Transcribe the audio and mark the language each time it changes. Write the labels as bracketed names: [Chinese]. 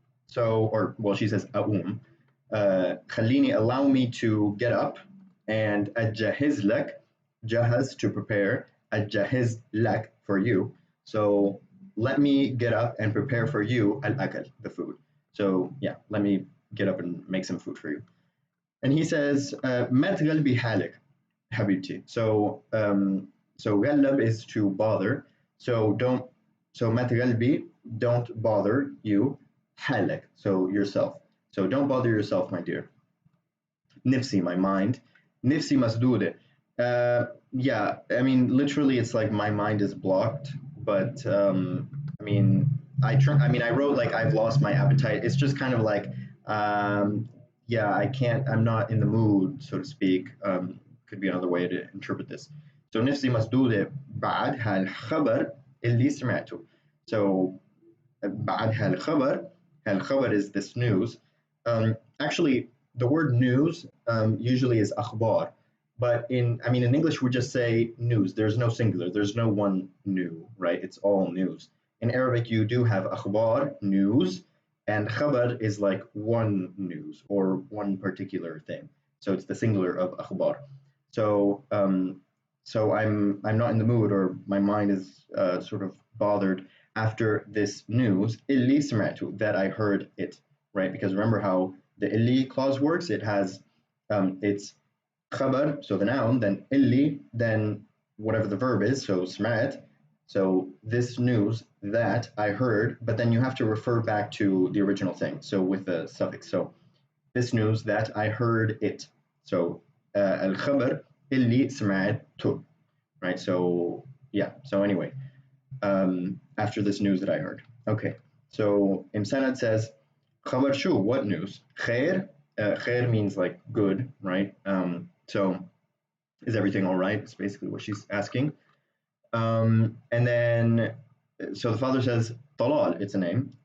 [English] So, she says [Arabic] أقوم. خليني, [English] allow me to get up. and [Arabic] أجهز لك, [English] جهز to prepare, أجهز لك for you. So let me get up and prepare for you الأكل, the food. So yeah, let me get up and make some food for you. And he says, [Arabic] ما تغلبي حالك حبيبتي. [English] So غلب is to bother. So [Arabic] ما تغلبي, [English] don't bother you, حالك, so yourself. So don't bother yourself, my dear. نفسي, my mind. [Arabic] نفسي مسدودة. [English] Yeah, I mean, literally, it's like my mind is blocked. But I mean, I wrote like I've lost my appetite. It's just kind of like, yeah, I can't. I'm not in the mood, so to speak. Could be another way to interpret this. [Arabic] So نفسي مسدودة بعد هالخبر اللي سمعته. [English] So بعد هالخبر is this news. Actually, the word news usually is أخبار, but in English we just say news. There's no singular. There's no one new, right? It's all news. In Arabic, you do have أخبار, news, and khabar is like one news or one particular thing. So it's the singular of أخبار. So I'm not in the mood, or my mind is sort of bothered after this news [Arabic] اللي سمعته, [English] that I heard it, right? Because remember how the اللي clause works. It has it's خبر, so the noun, then اللي, then whatever the verb is, so سمعت, so this news that I heard, but then you have to refer back to the original thing, so with the suffix. So this news that I heard it. [Arabic] So الخبر اللي سمعته, right? [English] So yeah, so anyway, after this news that I heard. Okay, so Imsanad says, [Arabic] خبر شو, [English] what news? [Arabic] خير, خير [English] means like good, right? So is everything all right? It's basically what she's asking. And then, so the father says, Talal, it's a name.